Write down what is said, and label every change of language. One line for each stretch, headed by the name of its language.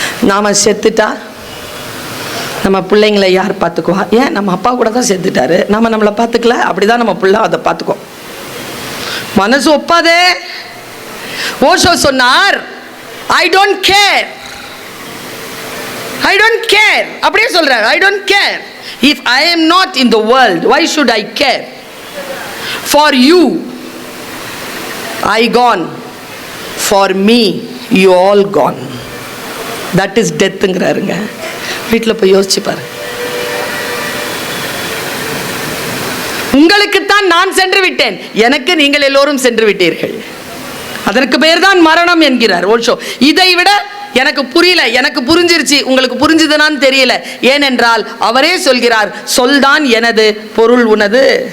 Tamil: நாம செத்துட்டா நம்ம பிள்ளைங்களை யார் பார்த்துக்குவா? ஏன் நம்ம அப்பா கூட தான் செத்துட்டாரு, நம்ம நம்மளை பார்த்துக்கல, அப்படிதான் நம்ம பிள்ளை அதை பார்த்துக்கோ. மனசு ஒப்பாதே. ஓஷோ சொன்னார்,
English: I don't care, I don't care,
Tamil: அப்படியே சொல்றார்.
English: I don't care if I am not in the world, why should I care? For you I gone, for me you all gone. That is death
Tamil: ங்கிறாருங்க. வீட்டில் போய் யோசிச்சு பாரு. உங்களுக்குத்தான் நான் சென்று விட்டேன், எனக்கு நீங்கள் எல்லோரும் சென்று விட்டீர்கள். அதற்கு பேர் தான் மரணம் என்கிறார் ஓஷோ. இதை விட எனக்கு புரியல, எனக்கு புரிஞ்சிருச்சு, உங்களுக்கு புரிஞ்சுதுனான்னு தெரியல. ஏனென்றால் அவரே சொல்கிறார், சொல்தான் எனது, பொருள் உனது.